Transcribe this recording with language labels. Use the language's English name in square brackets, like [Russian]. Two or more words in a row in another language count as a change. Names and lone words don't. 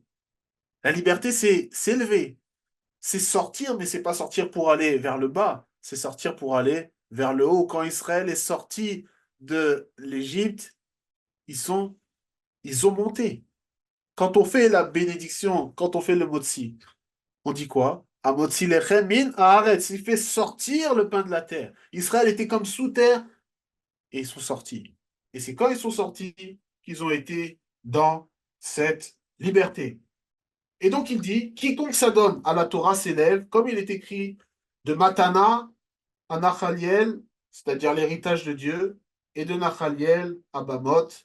[French] La liberté, c'est s'élever. C'est sortir, mais c'est pas sortir pour aller vers le bas, c'est sortir pour aller vers le haut. Quand Israël est sorti de l'Égypte, ils ils ont monté. Quand on fait la bénédiction, quand on fait le motzi, on dit quoi? [Hebrew] המוציא לחם מן הארץ. [French] Il fait sortir le pain de la terre. Israël était comme sous terre et ils sont sortis. Et c'est quand ils sont sortis qu'ils ont été dans cette liberté. Et donc il dit, quiconque s'adonne à la Torah s'élève, comme il est écrit, de Matana à Nachaliel, c'est-à-dire l'héritage de Dieu, et de Nachaliel à Bamoth.